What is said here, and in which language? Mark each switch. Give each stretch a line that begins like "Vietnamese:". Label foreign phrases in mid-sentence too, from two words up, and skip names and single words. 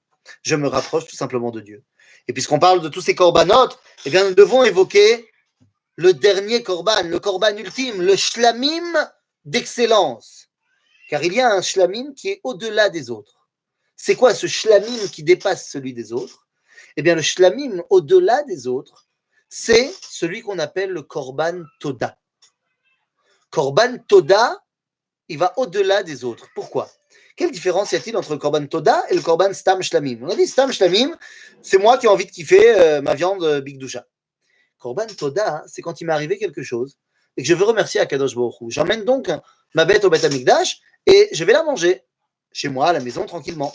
French: Je me rapproche tout simplement de Dieu. Et puisqu'on parle de tous ces korbanotes, eh bien nous devons évoquer le dernier korban, le korban ultime, le shlamim d'excellence. Car il y a un shlamim qui est au-delà des autres. C'est quoi ce shlamim qui dépasse celui des autres? Eh bien, le shlamim au-delà des autres, c'est celui qu'on appelle le
Hebrew: קרבן תודה. קרבן תודה,
French: il va au-delà des autres. Pourquoi? Quelle différence y a-t-il entre le
Hebrew: קרבן תודה
French: et le
Hebrew: קרבן סתם שלמים?
French: On a dit
Hebrew: סתם שלמים,
French: c'est moi qui ai envie de kiffer ma viande bigdoucha.
Hebrew: קרבן תודה,
French: c'est quand il m'est arrivé quelque chose et que je veux remercier Akadosh Baruch Hu. J'emmène donc ma bête au
Hebrew: בית המקדש
French: et je vais la manger chez moi à la maison tranquillement.